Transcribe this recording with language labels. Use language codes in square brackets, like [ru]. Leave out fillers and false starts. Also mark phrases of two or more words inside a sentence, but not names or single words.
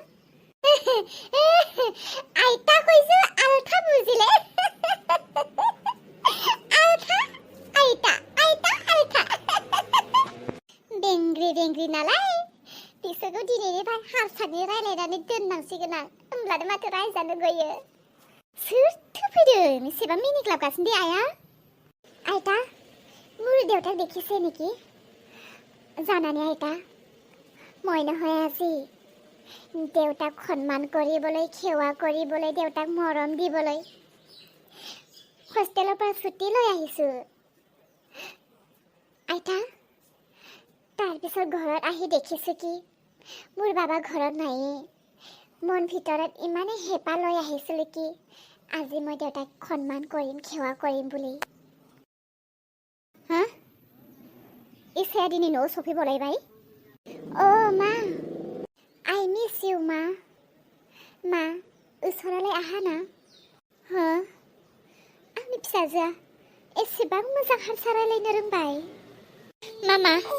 [brx] आइताखौसो आलथा बुजिले आलथा बेंग्रि नालाय बिसोरखौ दिनैनिफ्राय हारसानि रायलायनानै दोननांसिगोन आं होमब्लानो माथो रायजानो गयो सोरथो फैदों एसेबां मिनिग्लाबगासिनो दे आया आइता [as] মোৰ দেউতাক দেখিছে নেকি জানানে আইতা মই নহয় আজি দেউতাক সন্মান কৰিবলৈ সেৱা কৰিবলৈ দেউতাক মৰম দিবলৈ হোষ্টেলৰ পৰা ছুটি লৈ আহিছো আইতা তাৰপিছত ঘৰত আহি দেখিছো কি মোৰ বাবা ঘৰত নাইয়ে মন ভিতৰত ইমানে হেঁপাহ লৈ আহিছিলো কি আজি মই দেউতাক সন্মান কৰিম সেৱা কৰিম বুলি [brx] इसाया दिनै न'आव सफैबावलायबाय मा [en] I miss you [brx] मा उसरालाय आहाना आंनि फिसाजोआ एसेबां मोजां हारसा रायलायनो रोंबाय मामा